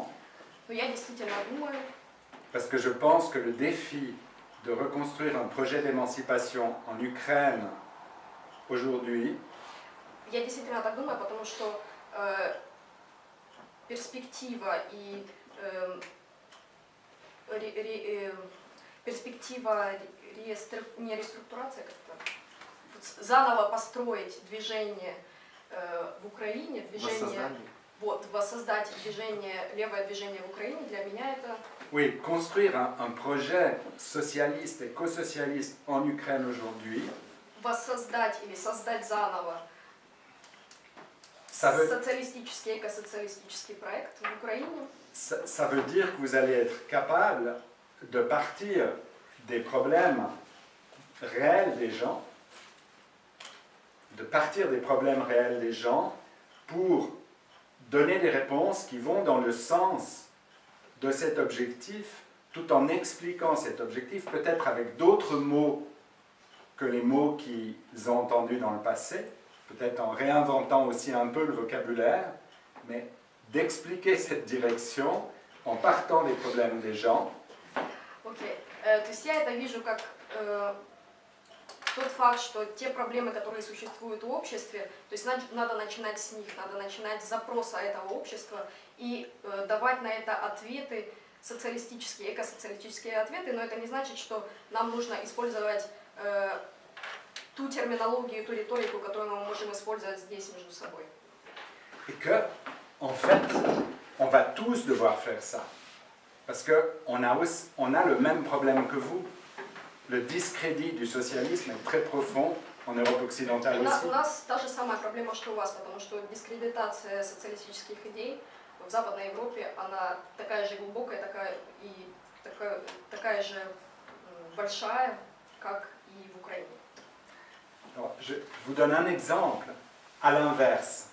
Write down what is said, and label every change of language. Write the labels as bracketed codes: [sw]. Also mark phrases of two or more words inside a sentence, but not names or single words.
[ru] Но я действительно думаю, [fr] parce que je pense que le défi de reconstruire un projet d'émancipation en Ukraine aujourd'hui, [ru] я действительно так думаю, потому что перспектива и перспектива не реструктурация, как-то заново построить движение в Украине, движение, воссоздать движение, левое движение в Украине, для меня это... [fr] Oui, construire un projet socialiste et co-socialiste en Ukraine aujourd'hui, [ru] воссоздать или создать заново социалистический, экосоциалистический проект в Украине. [fr] Ça veut dire que vous allez être capable de partir des problèmes réels des gens, pour donner des réponses qui vont dans le sens de cet objectif, tout en expliquant cet objectif, peut-être avec d'autres mots que les mots qu'ils ont entendus dans le passé, peut-être en réinventant aussi un peu le vocabulaire, mais d'expliquer cette direction en partant des problèmes des gens. [ru] Окей. То есть я это вижу как тот факт, что те проблемы, которые существуют в обществе, то есть надо начинать с них, надо начинать с запроса этого общества и давать на это ответы социалистические, экосоциалистические ответы, но это не значит, что нам нужно использовать ту терминологию, ту риторику, которую мы можем использовать здесь между собой. [fr] Et que, en fait, on va tous devoir faire ça. Parce qu'on a le même problème que vous. Le discrédit du socialisme est très profond en Europe occidentale aussi. [ru] У нас та же самая проблема, что у вас, потому что дискредитация социалистических идей в Западной Европе, она такая же глубокая, такая же большая, как и в Украине. [fr] Alors, je vous donne un exemple à l'inverse.